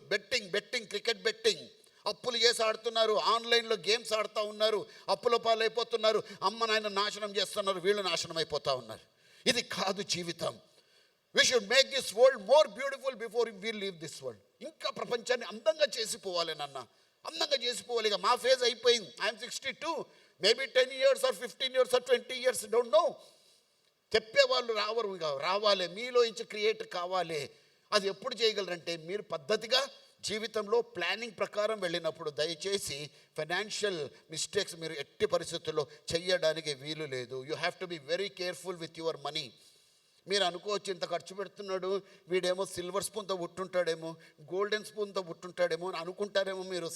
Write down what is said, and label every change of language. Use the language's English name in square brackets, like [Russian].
[Telugu] Betting cricket betting, అప్పులు చేసి ఆడుతున్నారు, ఆన్లైన్లో గేమ్స్ ఆడుతూ ఉన్నారు, అప్పుల పాలైపోతున్నారు, అమ్మ నాయన నాశనం చేస్తున్నారు, వీళ్ళు నాశనం అయిపోతూ ఉన్నారు. ఇది కాదు జీవితం. [English] We should make this world more beautiful before we leave this world. [Telugu] ఇంకా ప్రపంచాన్ని అందంగా చేసిపోవాలి నాన్న, అందంగా చేసిపోవాలి. ఇక మా ఫేజ్ అయిపోయింది. [English] I'm 62, maybe 10 years or 15 years or 20 years, don't know. [Telugu] చెప్పేవాళ్ళు రావరు, ఇక రావాలి, మీలో నుంచి క్రియేట్ కావాలి. అది ఎప్పుడు చేయగలరంటే, మీరు పద్ధతిగా జీవితంలో ప్లానింగ్ ప్రకారం వెళ్ళినప్పుడు. దయచేసి ఫైనాన్షియల్ మిస్టేక్స్ మీరు ఎట్టి పరిస్థితుల్లో చెయ్యడానికి వీలు లేదు. [English] You have to be very careful with your money. [Telugu] మీరు అనుకోవచ్చు, ఇంత ఖర్చు పెడుతున్నాడు, వీడేమో సిల్వర్ స్పూన్తో పుట్టుంటాడేమో, గోల్డెన్ స్పూన్తో పుట్టుంటాడేమో అని అనుకుంటారేమో మీరు.